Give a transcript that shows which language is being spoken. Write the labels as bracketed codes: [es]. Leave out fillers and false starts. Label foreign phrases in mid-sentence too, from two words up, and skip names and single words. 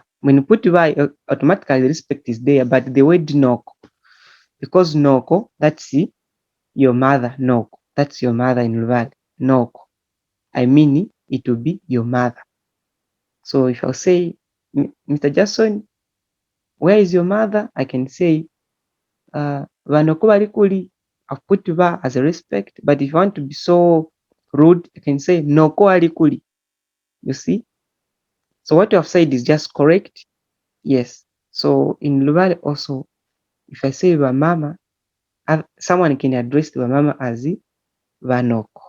[en] When you put wa, automatically respect is there, but the word noko, because noko, that's your mother, noko. That's your mother in Luvale, noko. I mean, it will be your mother. So if I'll say, Mr. Jackson, where is your mother? I can say, [lue] vanoko bali kuli. [en] I've put va as a respect, but if you want to be so rude, you can say [lue] noko ali kuli. [en] You see? So what you have said is just correct. Yes. So in Luvale also, if I say Vamama, someone can address the Vamama as Vanoko.